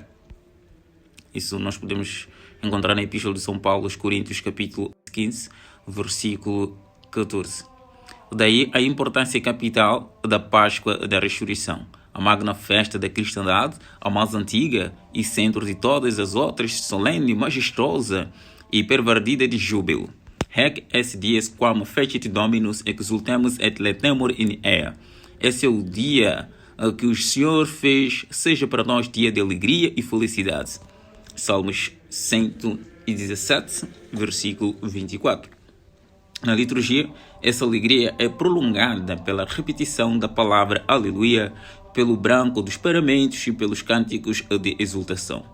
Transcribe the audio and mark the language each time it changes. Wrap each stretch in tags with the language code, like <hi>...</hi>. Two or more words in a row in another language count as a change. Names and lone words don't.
<pt>Isso nós podemos encontrar na Epístola de São Paulo aos Coríntios, capítulo 15, versículo 14. Daí a importância capital da Páscoa da Ressurreição, a magna festa da cristandade, a mais antiga e centro de todas as outras, solene, majestosa e pervadida de júbilo.</pt> <la>Hac esse dies quam fecit Dominus exultemus et letemur in ea.</la> <pt>Esse é o dia que o Senhor fez, seja para nós dia de alegria e felicidade. Salmos 117, versículo 24. Na liturgia, essa alegria é prolongada pela repetição da palavra Aleluia, pelo branco dos paramentos e pelos cânticos de exultação.</pt>